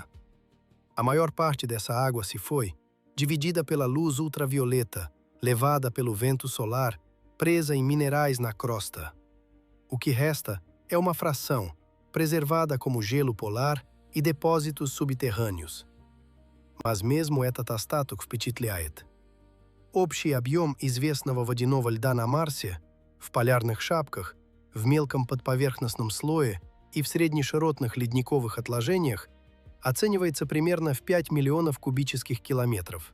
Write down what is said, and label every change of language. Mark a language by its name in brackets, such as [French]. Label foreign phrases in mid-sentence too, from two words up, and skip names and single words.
[Portuguese] A maior parte dessa água se foi, dividida pela luz ultravioleta, levada pelo vento solar, presa em minerais na crosta. O que resta é uma fração, preservada como gelo polar e depósitos subterrâneos. Mas mesmo [Russian] этот остаток впечатляет. Общий объем известного водяного льда на Марсе в полярных шапках, в мелком подповерхностном слое и в среднеширотных ледниковых отложениях оценивается примерно в 5 миллионов кубических километров.